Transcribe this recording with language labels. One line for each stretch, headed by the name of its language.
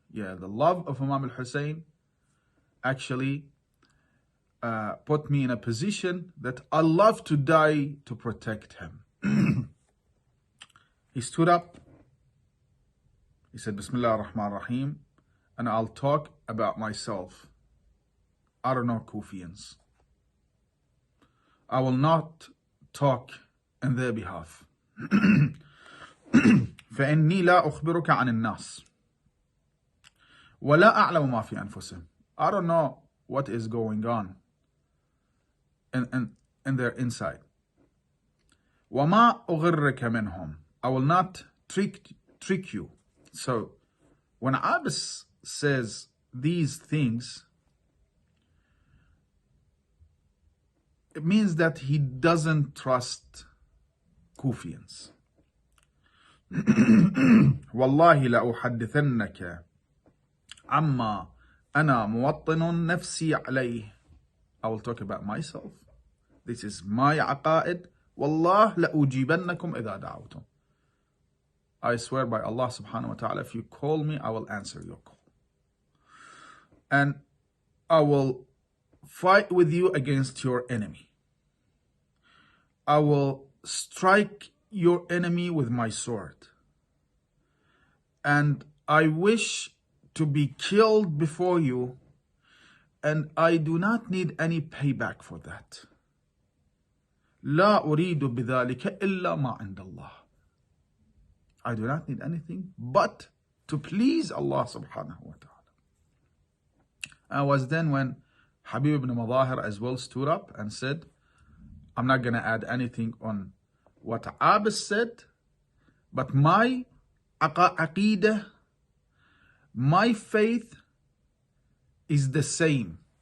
English: Yeah, the love of Imam al-Hussain actually put me in a position that I love to die to protect him. He stood up. He said, Bismillah ar-Rahman ar-Rahim, and I'll talk about myself. I don't know Kufians. I will not talk in their behalf.
Arabic: فإني لا أخبرك عن الناس ولا أعلم ما في أنفسهم.
English: I don't know what is going on in their inside.
Arabic: وما أغرك منهم.
English: I will not trick you. So when Abbas says these things, it means that he doesn't trust Kufians.
Arabic: والله لأحدثنك عما أنا موطن نفسي عليه.
English: I will talk about myself. This is my عقائد.
Arabic: والله لأجيبنكم إذا دعوتم.
English: I swear by Allah subhanahu wa ta'ala, if you call me, I will answer your call. And I will fight with you against your enemy. I will strike your enemy with my sword. And I wish to be killed before you, and I do not need any payback for that.
Arabic: لا أريد بذلك إلا ما عند الله.
English: I do not need anything but to please Allah subhanahu wa ta'ala. I was then when Habib ibn Madahir as well stood up and said, I'm not going to add anything on what Abbas said, but my aqidah, my faith is the same.